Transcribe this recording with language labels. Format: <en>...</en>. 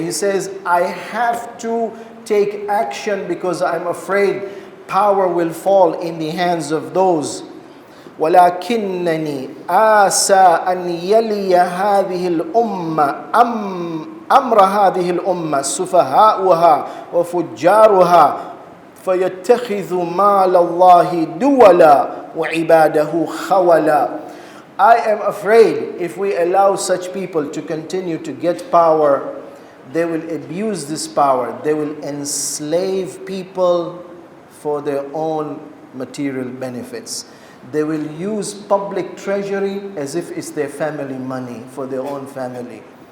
<en>He says, I have to take action because I'm afraid power will fall in the hands of those.</en> <ar>ولكنني آسى أن يلي هذه الأمة أمر هذه الأمة سفهاؤها وفجارها فيتخذ مال الله دولا وعباده خولا.</ar> <en>I am afraid if we allow such people to continue to get power, they will abuse this power. They will enslave people for their own material benefits. They will use public treasury as if it's their family money for their own family.</en>